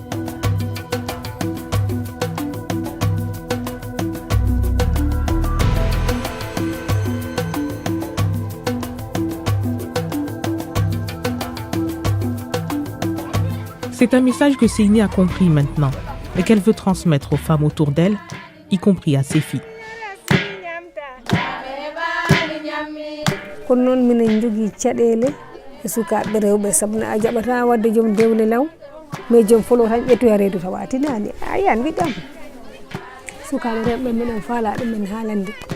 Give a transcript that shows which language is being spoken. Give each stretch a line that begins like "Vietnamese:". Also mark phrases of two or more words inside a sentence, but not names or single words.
French: C'est un message que Seyni a compris maintenant et qu'elle veut transmettre aux femmes autour d'elle, y compris à ses filles.
Fula: kono noon minen jogii caɗeele e sukaaɓe rewɓe sabu a jaɓataa wadde joom dewle law mais joom folo tan ƴettoya reedu tawa a tinaani a yiyan wiɗɗam sukaaɓe rewɓe minen faala ɗumen haalande